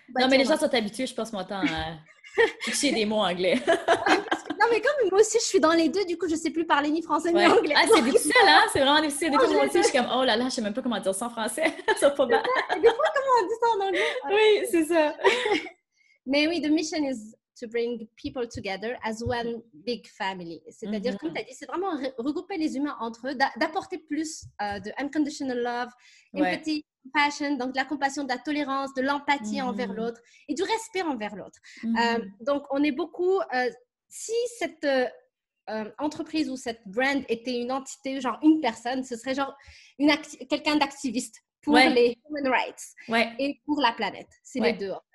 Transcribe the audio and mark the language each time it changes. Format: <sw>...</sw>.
<fr>Non, mais les gens sont habitués, je passe mon temps à fixer des mots anglais. Non, mais comme moi aussi, je suis dans les deux, du coup, je ne sais plus parler ni français ni anglais. Ah, c'est difficile, hein? C'est vraiment difficile. Des fois, moi aussi, je suis comme, oh là là, je ne sais même pas comment dire ça en français. Ça pas mal. Et des fois, comment on dit ça en anglais? Oui, c'est ça. Mais oui,</fr> <en>the mission is to bring people together as one big family.</en> <fr>C'est-à-dire, comme tu as dit, c'est vraiment regrouper les humains entre eux, d'apporter plus de</fr> <en>unconditional love, empathy, compassion,</en> <fr>donc de la compassion, de la tolérance, de l'empathie envers l'autre et du respect envers l'autre. Donc, on est beaucoup... si cette entreprise ou cette brand était une entité, genre une personne, ce serait genre quelqu'un d'activiste pour les</fr> <en>human rights</en> <fr>et pour la planète. C'est les deux.</fr>